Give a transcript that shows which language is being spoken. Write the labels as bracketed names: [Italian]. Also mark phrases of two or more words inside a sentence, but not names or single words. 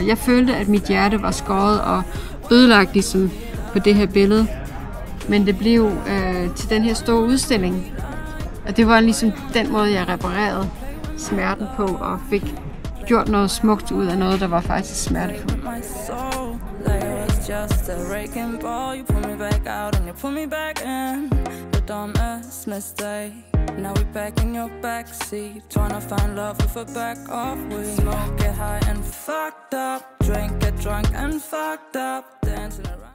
[Danish] Jeg følte, at mit hjerte var skåret og ødelagt ligesom på det her billede. Men det blev til den her store udstilling. Og det var ligesom den måde, jeg reparerede smerten på og fik gjort noget smukt ud af noget, der var faktisk smertefuldt. [English] Just a wrecking ball, you pull me back out and you pull me back in. The dumbest mistake. Now we back in your backseat, trying to find love with a back off. We smoke, get high and fucked up, drink, get drunk and fucked up, dancing around.